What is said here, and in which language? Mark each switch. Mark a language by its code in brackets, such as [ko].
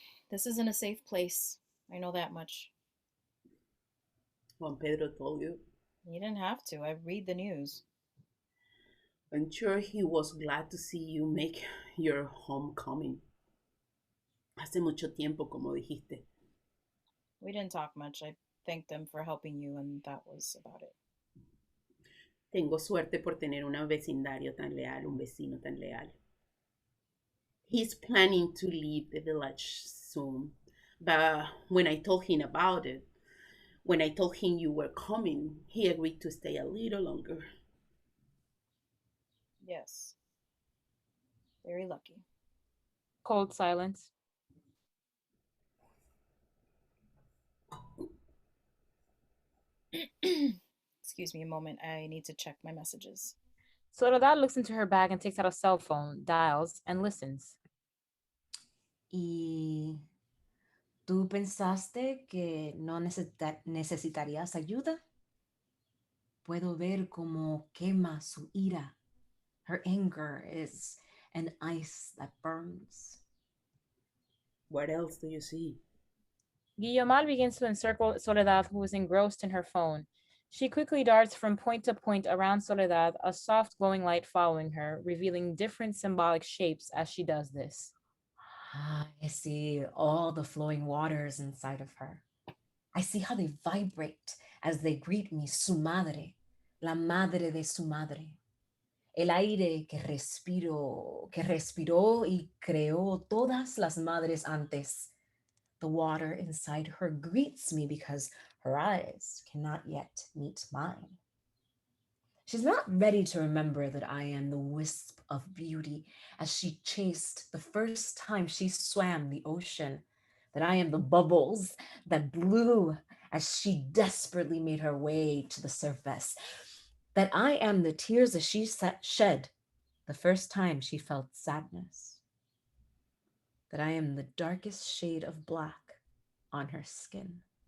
[en] This isn't a safe place. I know that much. Juan Pedro told you. You didn't have to. I read the news. I'm sure he was glad to see you make your homecoming. [es] Hace mucho tiempo, como dijiste. [en] We didn't talk much. I thanked them for helping you, and that was about it. [es] Tengo suerte por tener un vecindario tan leal, un vecino tan leal. [en] He's planning to leave the village soon. But when I told him about it, when I told him you were coming, he agreed to stay a little longer. Yes. Very lucky. Cold silence. Excuse me a moment. I need to check my messages. Soledad looks into her bag and takes out a cell phone, dials, and listens. [es] ¿Y tú pensaste que no necesitarías ayuda? Puedo ver cómo quema su ira. [en] Her anger is an ice that burns. What else do you see? Guiomar begins to encircle Soledad, who is engrossed in her phone. She quickly darts from point to point around Soledad, a soft glowing light following her, revealing different symbolic shapes as she does this. I see all the flowing waters inside of her. I see how they vibrate as they greet me, [es] su madre, la madre de su madre. El aire que respiró y creó todas las madres antes. [en] The water inside her greets me because her eyes cannot yet meet mine. She's not ready to remember that I am the wisp of beauty as she chased the first time she swam the ocean, that I am the bubbles that blew as she desperately made her way to the surface, that I am the tears that she shed the first time she felt sadness, that I am the darkest shade of black on her skin.